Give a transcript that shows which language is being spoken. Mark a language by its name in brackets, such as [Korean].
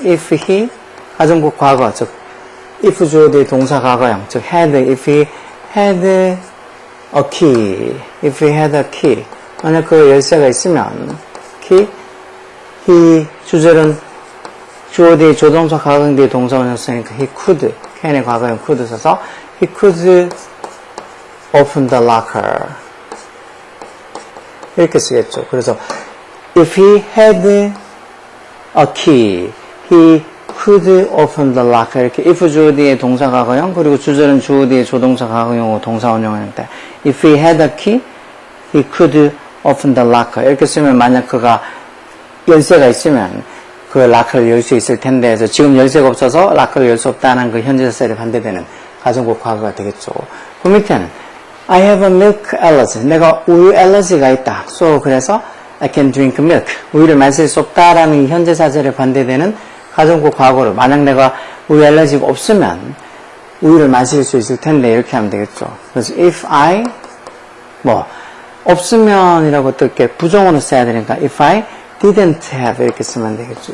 [Korean] If he 가정법 과거 즉 if 주어 뒤에 동사 과거형 즉 had [English] if he had a key [Korean] if he had a key 만약 그 열쇠가 있으면 key he 주절은 주어 뒤에 조동사 과거형 뒤에 동사원을 쓰니까 he could can의 과거형 could 써서 [English] he could open the locker [Korean] 이렇게 쓰겠죠. 그래서 [English] if he had a key, he could open the locker. [Korean] 이렇게 if 주어 뒤에 동사 과거형 그리고 주절은 주어 뒤에 조동사 과거형하고 동사원형인데 [English] if he had a key, he could open the locker. [Korean] 이렇게 쓰면 만약 그가 열쇠가 있으면 그 락커를 열 수 있을 텐데 해서 지금 열쇠가 없어서 락커를 열 수 없다는 그 현재 사실에 반대되는 가정법 과거가 되겠죠. [English] 그 밑에는 I have a milk allergy. [Korean] 내가 우유 알러지가 있다. [English] So [Korean] 그래서 [English] I can drink milk. [Korean] 우유를 마실 수 없다라는 현재 사실에 반대되는 가정법 과거를 만약 내가 우유 알러지가 없으면 우유를 마실 수 있을 텐데 이렇게 하면 되겠죠. 그래서 if I 뭐 없으면이라고 또 이렇게 부정어로 써야 되니까 [English] if I didn't have [Korean] 이렇게 쓰면 되겠죠.